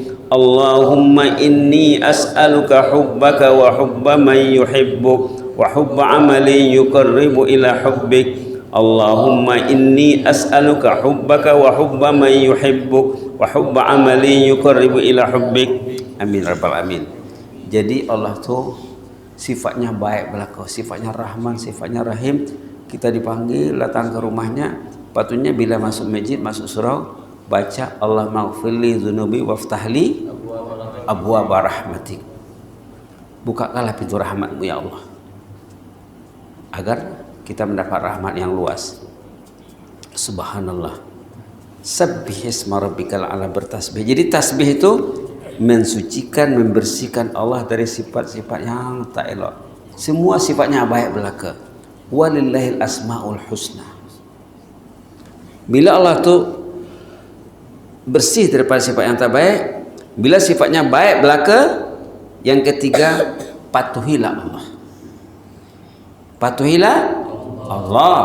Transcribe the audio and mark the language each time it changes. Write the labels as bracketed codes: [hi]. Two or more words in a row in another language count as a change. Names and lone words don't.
[ar] اللهم إني أسألك حبك وحب من يحبك وحب عمل يقرب إلى حبك. اللهم إني أسألك حبك وحب من يحبك وحب عمل يقرب إلى حبك. آمين رب العالمين. [ms] Jadi Allah tuh sifatnya baik belaka, sifatnya Rahman, sifatnya Rahim. Kita dipanggil datang ke rumahnya, patutnya bila masuk masjid, masuk surau, baca [ar] اللهم اغفر لي ذنوبي وافتح لي أبواب رحمتك. [ms] Bukakanlah pintu rahmatmu ya Allah, agar kita mendapat rahmat yang luas. Subhanallah. [ar] سبح اسم ربك الأعلى, bertasbih. [ms] Jadi tasbih itu mensucikan, membersihkan Allah dari sifat-sifat yang tak elok. Semua sifatnya baik belaka. [ar] ولله الأسماء الحسنى. [ms] Bila Allah tu bersih daripada sifat yang tak baik, bila sifatnya baik belaka, yang ketiga, patuhilah Allah. Patuhilah Allah.